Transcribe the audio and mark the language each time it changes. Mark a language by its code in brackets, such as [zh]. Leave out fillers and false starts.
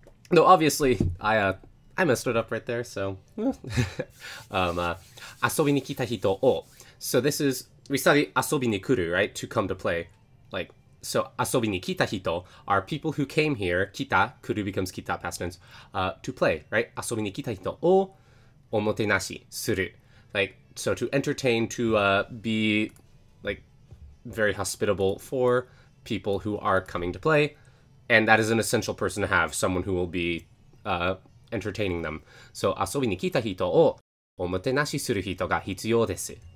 [en] Though obviously, I messed it up right there, so... [ja] 遊びに来た人を. [en] So this is... We study 遊びに来る, right? To come to play. Like, so [ja] 遊びに来た人 [en] are people who came here. 来た, 来る becomes 来た, past tense. To play, right? [ja] 遊びに来た人をおもてなしする. [en] Like, so to entertain, to be, like, very hospitable for people who are coming to play. And that is an essential person to have. Someone who will be entertaining them. So, [ja] 遊びに来た人をおもてなしする人が必要です.